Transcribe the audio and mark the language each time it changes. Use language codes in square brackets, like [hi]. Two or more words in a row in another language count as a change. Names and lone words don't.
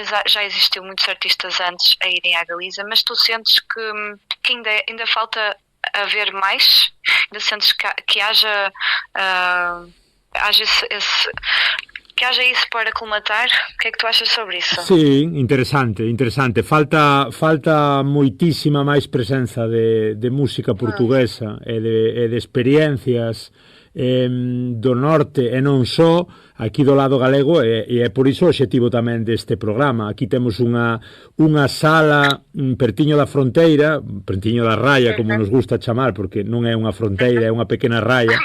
[pt] Já existiu muitos artistas antes a irem à Galiza, mas tu sentes que ainda falta haver mais? Ainda sentes que haja isso para colmatar? O que é que tu achas sobre isso? [gl] Sí, interesante. Falta moitísima máis presenza de música portuguesa e de experiencias do norte e non só aquí do lado galego, e é por iso o obxectivo tamén deste programa. Aquí temos unha sala pertiño da fronteira, pertiño da raya, como nos gusta chamar, porque non é unha fronteira, é unha pequena raya.